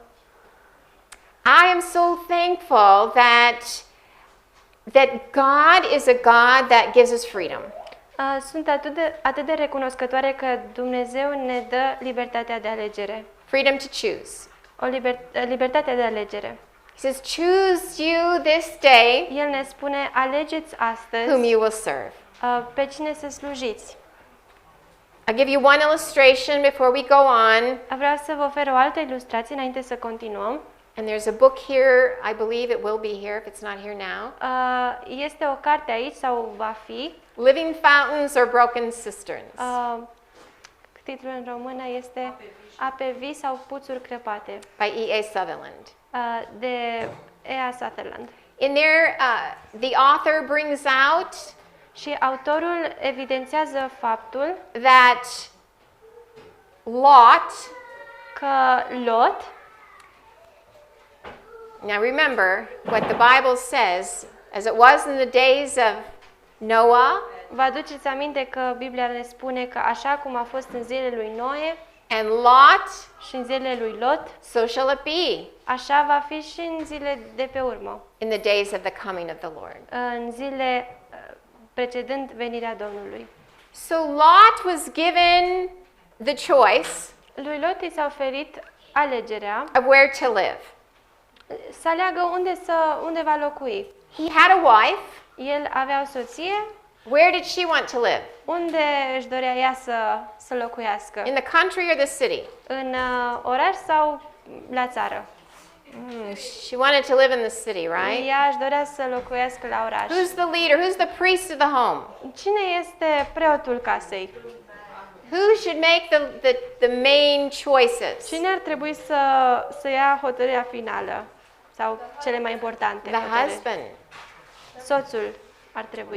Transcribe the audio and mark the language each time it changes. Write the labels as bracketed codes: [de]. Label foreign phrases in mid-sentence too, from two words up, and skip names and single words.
[en] I am so thankful that God is a God that gives us freedom. [ro] Sunt atât de recunoscătoare că Dumnezeu ne dă libertatea de alegere. [en] Freedom to choose. [ro] Libertatea de alegere. [en] He says, choose you this day [ro] El ne spune, alegeți [en] whom [ro] astăzi [en] you will serve. [ro] pe cine să slujiți. [en] I'll give you one illustration before we go on. [ro] Vreau să vă ofer o altă ilustrație înainte să continuăm. [en] And there's a book here. I believe it will be here if it's not here now. [ro] Este o carte aici sau va fi. Living Fountains or Broken Cisterns. Titlul în română este Ape vii sau puțuri crăpate, [en] By E.A. Sutherland. [ro] de E.A. Sutherland. [en] In there, the author brings out [ro] Și autorul evidențiază faptul [en] that Lot, [ro] că Lot, [en] now remember what the Bible says, as it was in the days of Noah [ro] vă aduceți aminte că Biblia ne spune că așa cum a fost în zilele lui Noe [en] and Lot, [ro] și în zilele lui Lot, [en] so shall it be [ro] așa va fi și în zile de pe urmă, [en] in the days of the coming of the Lord. [ro] în zile precedând venirea Domnului. [en] So Lot was given the choice [ro] Lui Lot i s-a oferit alegerea [en] of where to live. [ro] să aleagă unde va locui. [en] He had a wife. [ro] El avea o soție, [en] Where did she want to live? [ro] unde își dorea ea să locuiască? [en] In the country or the city? [ro] În oraș sau la țară? [en] She wanted to live in the city, right? [ro] Ea își dorea să locuiască la oraș. [en] Who's the leader? Who's the priest of the home? [ro] Cine este preotul casei? [en] Who should make the main choices? [ro] Cine ar trebui să ia hotărârea finală sau cele mai importante? [en] The [ro] hotărâri? [en] husband. [ro] Soțul ar trebui.